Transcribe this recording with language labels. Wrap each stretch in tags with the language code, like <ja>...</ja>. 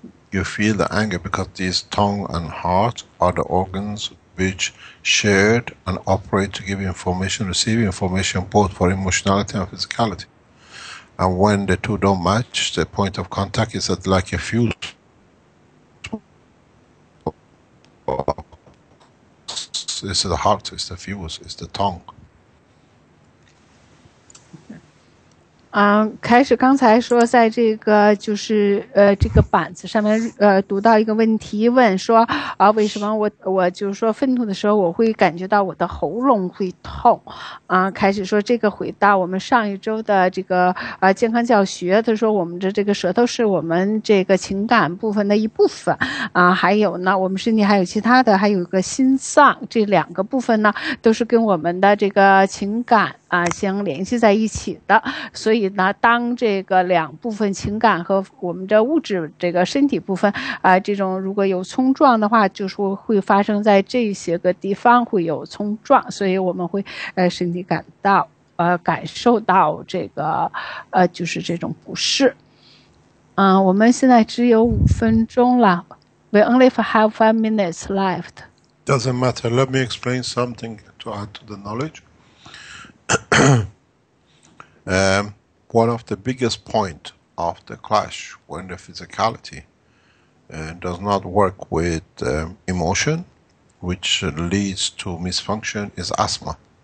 <en>You feel the anger because these tongue and heart are the organs which shared and operate to give information, receive information, both for emotionality and physicality. And when the two don't match, the point of contact is like a fuse. This is the heart, it's the fuse, it's the tongue.</en> <zh>开始刚才说，在这个就是这个板子上面读到一个问题，问说为什么我就是说愤怒的时候，我会感觉到我的喉咙会痛开始说这个回到我们上一周的这个健康教学，他说我们的这个舌头是我们这个情感部分的一部分还有呢，我们身体还有其他的，还有一个心脏，这两个部分呢都是跟我们的这个情感相联系在一起的。所以呢，当这个两部分情感和我们的物质这个身体部分这种如果有冲撞的话，就是会发生在这些个地方会有冲撞，所以我们会身体感受到这个就是这种不适。我们现在只有5分钟了。</zh> <en>We only have 5 minutes left. Doesn't matter. Let me explain something to add to the knowledge. One of the biggest point of the clash when the physicality does not work with emotion, which leads to misfunction, is asthma.</en>